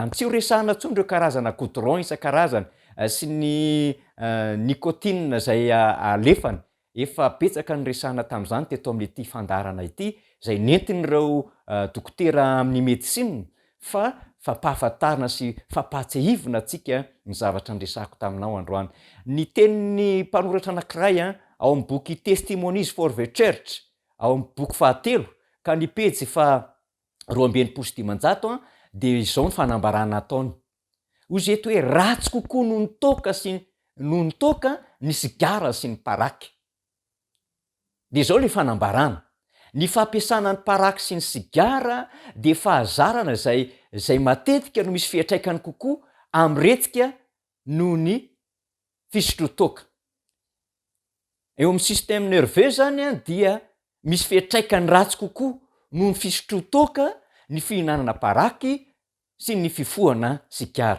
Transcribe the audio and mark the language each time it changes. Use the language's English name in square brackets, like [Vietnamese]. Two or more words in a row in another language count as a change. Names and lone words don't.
[Malagasy] any tsy ho resahana ntsony ireo karazana goudron isan-karazany sy ny nicotine zay alefany efa betsaka ny resahana tamin'izany teto amin'ity fandarana ity zay nentin'ireo dokotera amin'ny medisina fa fampahafantarana sy fampahatsehivina atsika ny zavatra nyresahako taminao androany ny tenin'ny mpanoratra anankiray ao amin'ny boky testimonies for the church ao amin'ny boky fahatelo ka ny pejy fa 200 de izao ny fanambarana ataony ozy eto hoe ratsy kokoa no nitoka ny sigara sy ny paraky de zao le fanambarana ny fampiasana ny paraky sy ny sigara de fahazarana zay matetika no misy fiatraikany kokoa amretsika noho ny fisotrotoka eo amin'ny [French] système nerveux [Malagasy] zany dia misy fiatraikany ratsy kokoa noho ny fisotrotoka ny fihinanana paraky sy ny fifohana sigara.